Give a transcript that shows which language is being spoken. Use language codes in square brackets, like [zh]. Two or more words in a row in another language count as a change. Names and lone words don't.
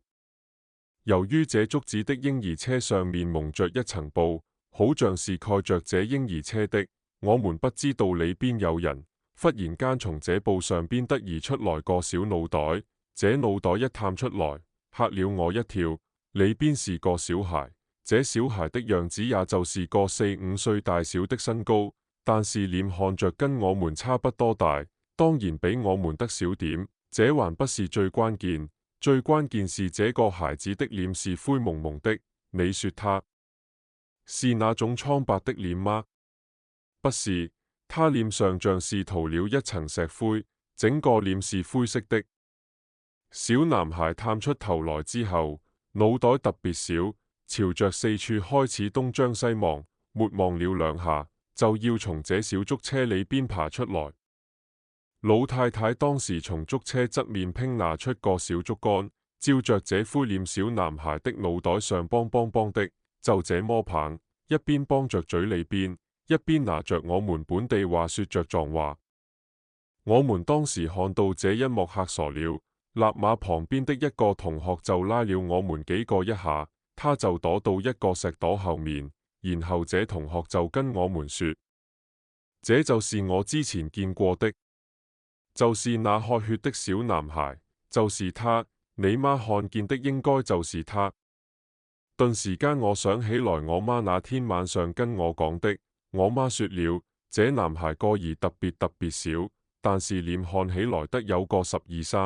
[zh] 由於這竹子的嬰兒車上面蒙着一層布，好像是蓋着這嬰兒車的，我們不知道裏邊有人。忽然間從這布上邊突然出來個小腦袋，這腦袋一探出來，嚇了我一跳，裏邊是個小孩。這小孩的樣子也就是個4、5歲大小的身高，但是臉看着跟我們差不多大， 當然比我們得少點，這還不是最關鍵。最關鍵是這個孩子的臉是灰蒙蒙的。你說他是那種蒼白的臉嗎？不是，他臉上像是塗了一層石灰，整個臉是灰色的。小男孩探出頭來之後，腦袋特別小，朝着四處開始東張西望，沒望了兩下，就要從這小竹車裏邊爬出來。老太太當時從竹車側面拼拿出個小竹竿，照着這灰臉小男孩的腦袋上梆梆梆的，就這麼棒，一邊幫着嘴裏邊，一邊拿着我們本地話說着狀話。我們當時看到這一幕嚇傻了，立馬旁邊的一個同學就拉了我們幾個一下，他就躲到一個石墻後面，然後這同學就跟我們說：這就是我之前見過的。就是那喝血的小男孩，就是他，你媽看見的應該就是他。頓時間我想起來我媽那天晚上跟我講的，我媽說了，這男孩個兒特別小，但是臉看起來得有個12、13。